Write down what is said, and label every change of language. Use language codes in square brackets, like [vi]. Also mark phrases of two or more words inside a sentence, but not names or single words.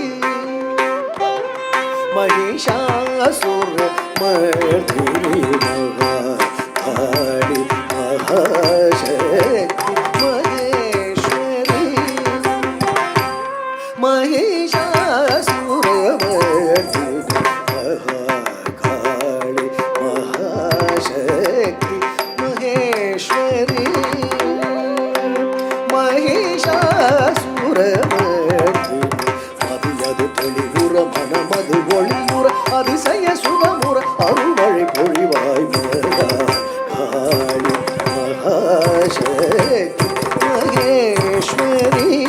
[sa] महिषासुरमर्दिनी महाकाली महाशक्ति महेश्वरी महिषासुरमर्दिनी महाकाली महाशक्ति महेश्वरी [ta] महिषासुरमर्दिनी அதியது தெளிவுற மனமது ஒளியுற அதிசய சுகமுற அருள்மழை பொழிவாய் காளி மகாசக்தி மகேஸ்வரி